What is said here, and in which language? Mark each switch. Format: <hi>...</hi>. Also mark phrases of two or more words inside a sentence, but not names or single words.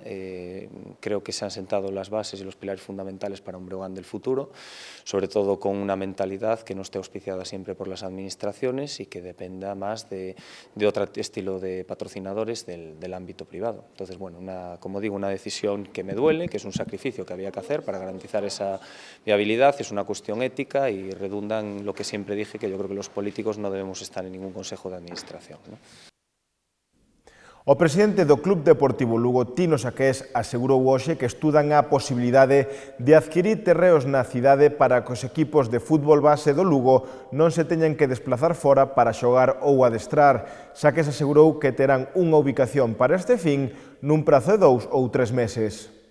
<es>Creo que se han sentado las bases y los pilares fundamentales para un Breogán del futuro, sobre todo con una mentalidad que no esté auspiciada siempre por las administraciones y que dependa más de otro estilo de patrocinadores del ámbito privado. Entonces, como digo, una decisión que me duele, que es un sacrificio que había que hacer para garantizar esa viabilidad, es una cuestión ética y redunda en lo que siempre dije, que yo creo que los políticos no debemos estar en ningún consejo de administración, ¿no?</es> <gl>O presidente do Club Deportivo Lugo, Tino Saqués, asegurou hoxe que estudan a posibilidade de adquirir terreos na cidade para que os equipos de fútbol base do Lugo non se teñan que desplazar fora para xogar ou adestrar. Saqués asegurou que terán unha ubicación para este fin nun prazo de 2 ou 3 meses.</gl>